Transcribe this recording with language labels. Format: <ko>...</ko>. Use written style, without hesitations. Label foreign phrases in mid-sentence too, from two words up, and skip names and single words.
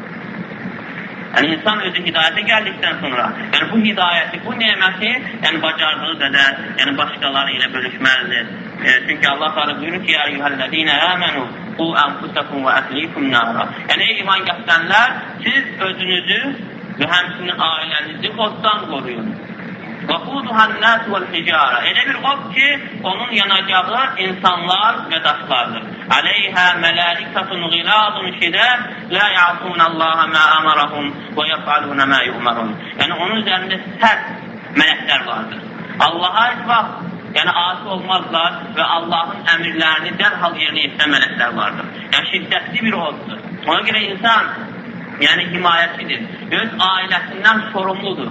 <az>İnsan özü hidayətə gəldikdən sonra, bu hidayəti, bu neməti, bacardığı qədər, başqaları ilə bölüşməlidir. Çünki Allah Teala buyurur ki,</az> <ar>"أيها الذين آمنوا قوا أنفسكم وأهليكم نارا."</ar> <az>Ey iman gətirənlər, siz özünüzü və həmçinin ailənizi oddan qoruyun.</az> <ar>وَقُودُهَا وَالْحِجَارَ</ar> <az>Elə bir od ki, onun yanacağı insanlar və daşlardır.</az> <ar>عَلَيْهَا مَلَائِكَةٌ غِلَاظٌ شِدَادٌ لَا يَعْصُونَ اللّٰهَ مَا أَمَرَهُمْ وَيَفْعَلُونَ مَا يُؤْمَرُونَ</ar> <az>onun üzərində sərt mələklər vardır. Allah'a heç vaxt asi olmazlar və Allahın əmirlərini dərhal yerinə yetirən mələklər vardır. Şiddətli bir oddur. Ona görə insan himayəçidir. Öz ailəsindən sorumludur.</az>